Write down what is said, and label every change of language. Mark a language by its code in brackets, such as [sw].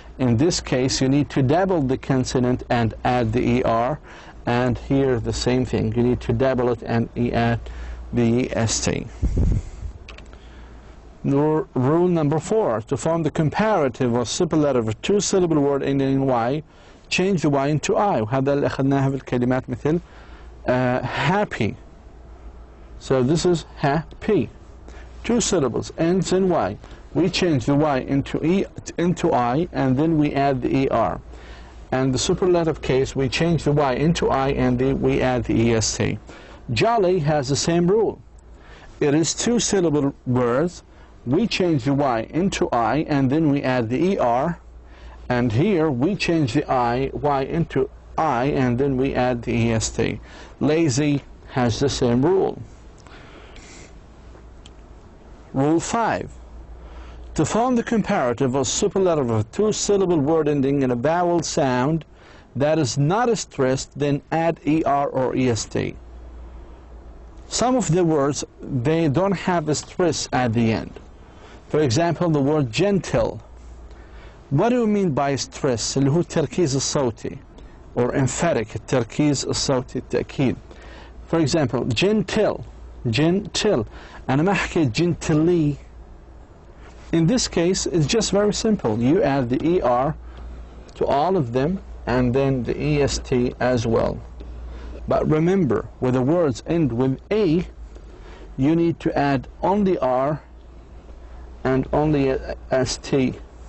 [en] In this case, you need to double the consonant and add the ER. And here, the same thing. You need to double it and add the EST. Rule number 4. To form the comparative or superlative of two-syllable word ending in Y, change the Y into I. [ar] وهذا اللي أخذناها في الكلمات مثل happy. [en] So this is happy. Two syllables, ends in Y. We change the Y into I, and then we add the ER. And the superlative case, we change the Y into I, and then we add the EST. Jolly has the same rule. It is two-syllable words. We change the Y into I, and then we add the ER. And here, we change the Y into I, and then we add the EST. Lazy has the same rule. Rule 5. To form the comparative or superlative of a two-syllable word ending in a vowel sound that is not stressed, then add ER or EST. Some of the words, they don't have a stress at the end. For example, the word gentle. What do you mean by stress? [ar] اللي هو التركيز الصوتي or emphatic, التركيز الصوتي التأكيد. [en] For example, gentle. Gentle. [ar] أنا ما حكيت gently. [en] In this case, it's just very simple. You add the ER to all of them and then the EST as well. But remember, when the words end with A, you need to add only R and only ST.